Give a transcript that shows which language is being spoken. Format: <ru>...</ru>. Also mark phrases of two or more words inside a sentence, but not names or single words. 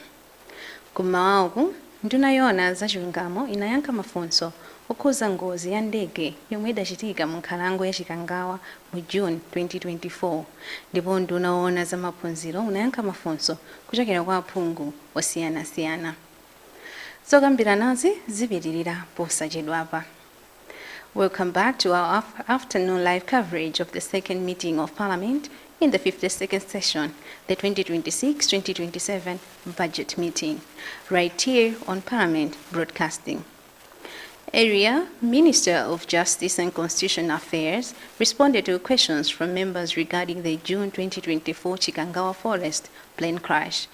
<ny>Kummawaku nduna yona za chilungamo inayankha mafunso okhuza ngozi ya ndege yomwe idachitika mu nkhalango ya Chikangawa mu June 2024 ndipo nduna wona za maphunziro unayankha mafunso kuchokera kwa aphungu osiyanasiyana. Zokambiranazi zipitirira posachedwapa.</ny> <en>Welcome back to our afternoon live coverage of the second meeting of Parliament in the 52nd session, the 2026-2027 budget meeting, right here on Parliament Broadcasting. Area Minister of Justice and Constitutional Affairs responded to questions from members regarding the June 2024 Chikangawa Forest plane crash.</en>